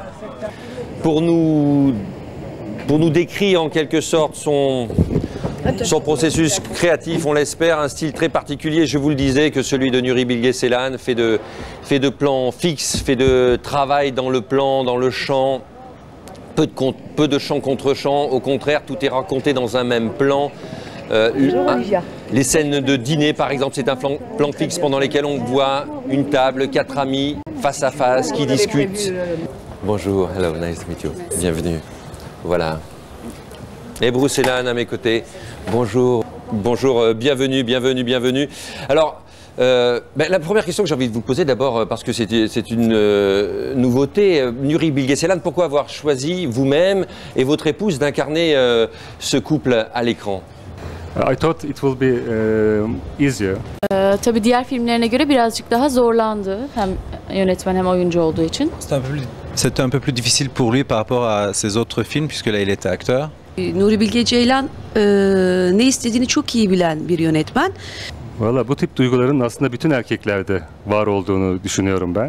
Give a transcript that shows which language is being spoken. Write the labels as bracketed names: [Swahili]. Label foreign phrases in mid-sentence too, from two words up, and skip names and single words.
[French] Pour nous décrire en quelque sorte son processus créatif, on l'espère, un style très particulier, je vous le disais, que celui de Nuri Bilge Ceylan, fait de plans fixes, fait de travail dans le plan, dans le champ, peu de chant contre chant, au contraire, tout est raconté dans un même plan. Les scènes de dîner, par exemple, c'est un plan fixe pendant lesquels on voit une table, 4 amis, face à face, qui discutent. Bonjour, [English] hello, nice to meet you. [French] Bienvenue. Voilà. Ebru Ceylan à mes côtés. Bonjour, bonjour, bienvenue, bienvenue, bienvenue. Alors, la première question que j'ai envie de vous poser d'abord, parce que c'est une nouveauté, Nuri Bilge Ceylan, pourquoi avoir choisi vous-même et votre épouse d'incarner ce couple à l'écran? [English] I thought it will be easier. [Turkish] Tabii diğer filmlerine göre birazcık daha zorlandı hem yönetmen hem oyuncu olduğu için. [French] C'était un peu plus difficile pour lui par rapport à ses autres films puisque là il était acteur. [Turkish] Nuri Bilge Ceylan ne istediğini çok iyi bilen bir yönetmen. Valla bu tip duyguların aslında bütün erkeklerde var olduğunu düşünüyorum ben.